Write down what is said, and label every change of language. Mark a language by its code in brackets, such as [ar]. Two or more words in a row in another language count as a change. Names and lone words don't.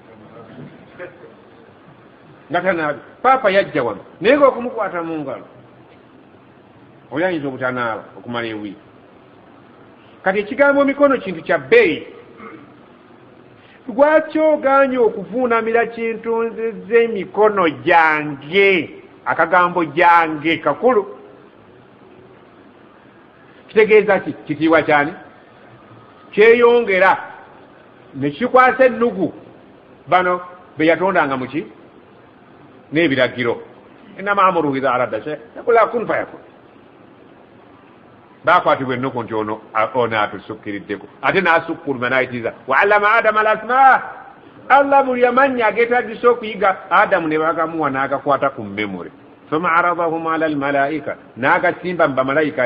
[lg] nga tanaabe paapa yajja wano naye nga okumukwata mu ngalo oli ayinza obutanaaba okumala ewiiki kati ekigambo mikono kintu kya bbeeyi lwaki oganye okuvuunamira kintu nzizza emikono gyange akagambo gyange kakulu kitegeeza ki kitiibwa kyani kyeyongera ne kikwasa ennugu bano be yatondanga muki n'ebiragiro [ar] إنما أمره إذا أراد شيئا يقول كن فيكون [lg] bakwatibwa ennugu nti ono atusukkiriddeko ate n'asukkuluma n'ayitiriza [ar] وعلم آدم الأسماء [lg] Allah buli amannya ageetagisa okuyiga Adamu ne bagamuwa n'agakwata ku memory [ar] ثم عرضهم على الملائكة [lg] n'agasimba mu bamalayika